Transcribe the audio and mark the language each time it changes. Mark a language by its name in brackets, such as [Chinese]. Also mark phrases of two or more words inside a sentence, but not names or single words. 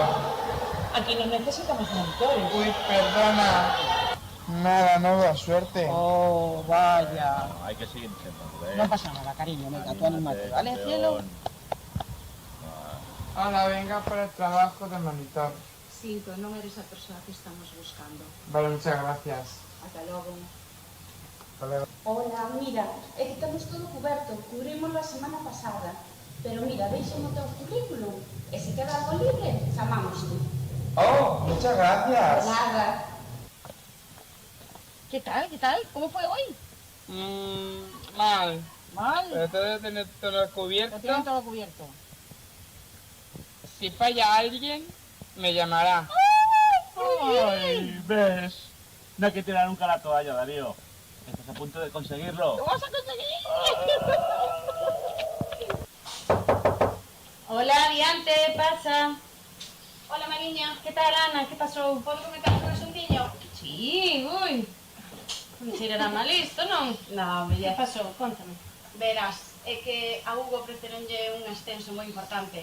[Spanish] Aquí no necesitamos monitores. Uy, perdona. Nada, nueva suerte. Oh, vaya. Hay que seguir intentando, ¿eh? No pasa nada, cariño. Venga, tú anímate, ¿vale, cielo? Hola, venga para el trabajo de monitor. [Galician] Sinto, non eres a persoa que estamos buscando. [Spanish] Vale, muchas gracias. [Galician] Ata logo. [Spanish] Hasta luego. [Galician] Hola, mira, é que temos todo coberto. Cubrimos a semana pasada. Pero mira, deixen o teu currículum. E se queda algo libre, chamámoste. [Spanish] Oh, muchas gracias. De nada. ¿Qué tal? ¿Qué tal? ¿Cómo fue hoy? Mal. ¿Mal? Pero tengo que tener todo cubierto. Lo tienen todo cubierto. Si falla alguien, me llamará. ¡Ay, ves! No hay que tirar nunca la toalla, Darío. Estás a punto de conseguirlo. ¡Lo vas a conseguir! Hola, [Galician] Diante, pasa. Hola, Mariña. Que tal, Ana? Que pasou? Podo comentar un asuntiño? Sí, ui. Non será mal isto, non? Non, me Que pasou? Contame. Verás, é que a Hugo ofreceronlle un ascenso moi importante.